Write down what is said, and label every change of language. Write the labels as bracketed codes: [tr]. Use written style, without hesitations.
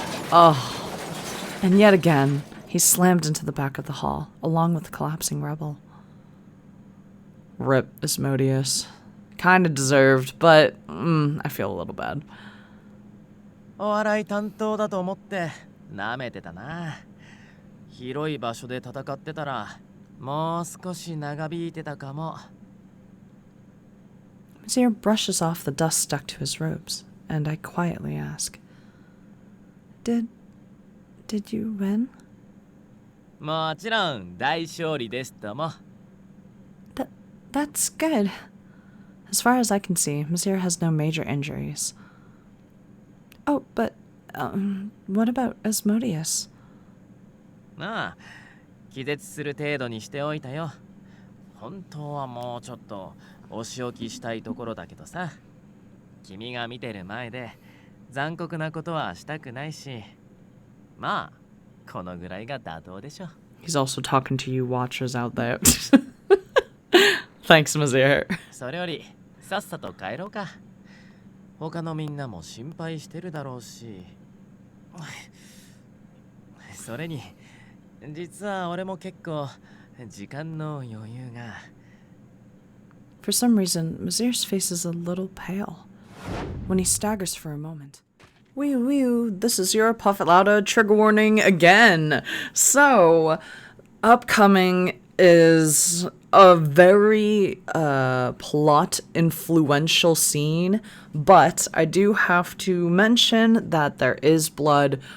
[en] Oh. And yet again, he's slammed into the back of the hall, along with the collapsing rebel. Rip Asmodeus. Kinda deserved, but I feel a little bad. [ja] お笑い担当だと思って舐めてたな。広い場所で戦ってたらもう少し長引いてたかも。 [en] Misyr brushes off the dust stuck to his robes, and I quietly ask, Did you win? [ja] もちろん大勝利ですとも。 [en] That's good. As far as I can see, Misyr has no major injuries. Oh, but, what about Asmodeus? [ja] ああ、気絶する程度にしておいたよ。本当はもうちょっとお仕置きしたいところだけどさ。君が見てる前で残酷なことはしたくないし。まあ、このぐらいが妥当でしょ。 [en] He's also talking to you watchers out there. Thanks, Misyr. [ja] それよりさっさと帰ろうか。他のみんなも心配してるだろうし。それに実は俺も結構時間の余裕が。 [en] For some reason, Misyr's face is a little pale. When he staggers for a moment. Wee, this is your Puffet Lauda trigger warning again. So, upcoming is a very plot influential scene, but I do have to mention that there is blood.